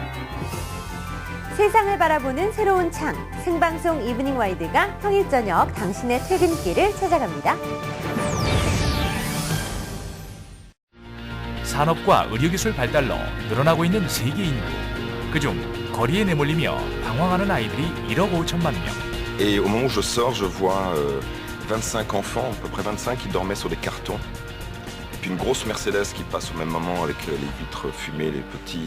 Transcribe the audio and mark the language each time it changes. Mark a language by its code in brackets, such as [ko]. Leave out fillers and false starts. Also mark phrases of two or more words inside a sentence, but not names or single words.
[ko] 세상을 바라보는 새로운 창, 생방송 이브닝 와이드가 평일 저녁 당신의 퇴근길을 찾아갑니다. 산업과 의료기술 발달로 늘어나고 있는 세계 인구. 그중 거리에 내몰리며 방황하는 아이들이 1억 5천만 명. [fr] Et au moment où je sors, je vois 25 enfants, à peu près 25, qui dormaient sur des cartons. Et puis une grosse Mercedes qui passe au même moment avec les vitres fumées, les petits.